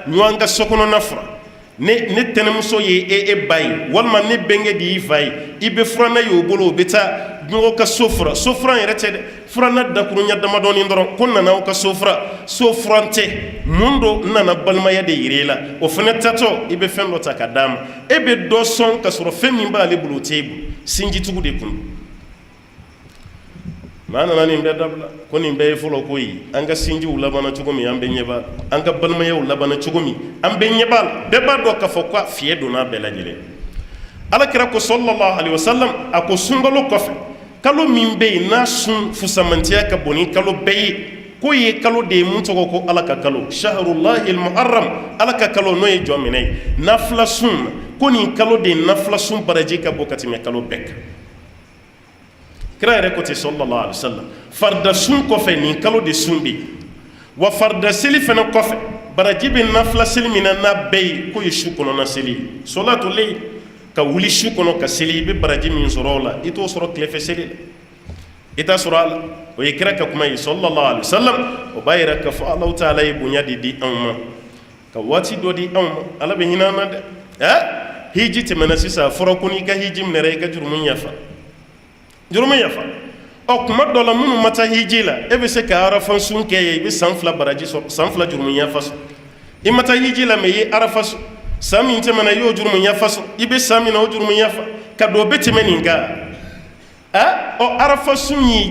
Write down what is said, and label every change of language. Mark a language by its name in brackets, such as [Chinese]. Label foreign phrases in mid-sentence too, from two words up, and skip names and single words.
[Bambara] ɲɔgɔn ka sokɔnɔna fura ne tɛnɛmuso ye e ba ye walima ne bɛnkɛ de y'i fa ye i bɛ furanna ye o bolo u bɛ taa ɲɔgɔn ka so fura yɛrɛ tɛ dɛ furanna dakuruɲa damadɔni dɔrɔn ko nana aw ka so furan tɛ mun do nana balimaya de yira i la o fana tatɔ i bɛ fɛn dɔ ta ka d'a ma e bɛ dɔ sɔn ka sɔrɔ fɛn min b'ale bolo o t'e bolo sinjitugu de kun maa nana nin bɛɛ dabila ko nin bɛɛ ye fɔlɔ ko ye an ka sinjiw labanna cogo min an bɛ ɲɛ b'a la an ka balimayaw labanna cogo min an bɛ ɲɛ b'a la bɛɛ b'a dɔn k'a fɔ ko fiɲɛ donna bɛɛ lajɛlen alakira ko [Arabic] صلى الله عليه وسلم [Bambara] a ko sunkalo kɔfɛ kalo min bɛ yen n'a sun fusamantiya ka bon ni kalo bɛɛ ye ko ye kalo de ye mun tɔgɔ ko ala ka kalo [Arabic] شهر الله المحرم [Bambara] ala ka kalo n'o ye jɔn minɛ ye nafila sun na ko nin kalo de ye nafila sun baraji ka bɔ ka tɛmɛ kalo bɛɛ kan kira yɛrɛ ko ten [Arabic] صلى الله عليه وسلم [Bambara] farida sun kɔfɛ nin kalo de sun bɛ yen wa farida seli fana kɔfɛ baraji bɛ nafila seli min na n'a bɛɛ ye k'o ye su kɔnɔna seli ye [Arabic] صلاة الليل [Bambara] ka wuli su kɔnɔ ka seli i bɛ baraji min sɔrɔ o la i t'o sɔrɔ tilefɛ seli la i t'a sɔrɔ a la o ye kira ka kuma ye [Arabic] صلى الله عليه وسلم [Bambara] o b'a yira k'a fɔ Alahu Taala ye bonya de di anw ma ka waati dɔ di anw ma ala bɛ hinɛ an na dɛ hiji tɛmɛna sisan a fɔra ko n'i ka hiji minɛra i ka jurumu yafa ɔ kuma dɔ la minnu ma taa hiji la e bɛ se ka arafa sun kɛ ye i bɛ san 2 baraji sɔrɔ san 2 jurumu yafa sɔrɔ i ma taa hiji la mais i ye arafa sɔrɔ san min tɛmɛna i y'o jurumu yafa sɔrɔ i bɛ san min na o jurumu yafa ka dɔ bɛ tɛmɛ nin kan ɔ arafa sun y'i